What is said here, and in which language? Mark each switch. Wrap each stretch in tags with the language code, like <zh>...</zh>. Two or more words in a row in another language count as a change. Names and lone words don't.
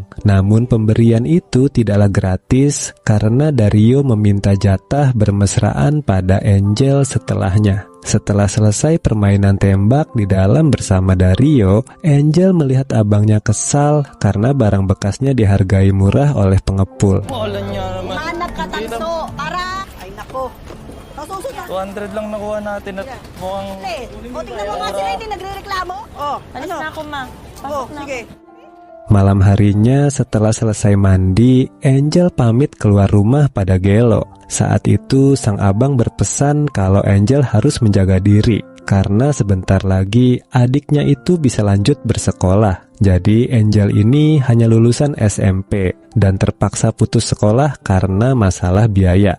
<id>Namun pemberian itu tidaklah gratis karena Dario meminta jatah bermesraan pada Angel setelahnya. Setelah selesai permainan tembak di dalam bersama Dario, Angel melihat abangnya kesal karena barang bekasnya dihargai murah oleh pengepul.</id> <tl>Hanap ka tanso, para! Ay nako, 200 lang nakuha natin at mukhang... O, tingnan mo nga sila, hindi nagre-reklamo. Alis na ako, ma. Pasok na sige.</tl> <id>Malam harinya setelah selesai mandi, Angel pamit keluar rumah pada Gelo. Saat itu sang abang berpesan kalau Angel harus menjaga diri karena sebentar lagi adiknya itu bisa lanjut bersekolah. Jadi Angel ini hanya lulusan SMP dan terpaksa putus sekolah karena masalah biaya.</id>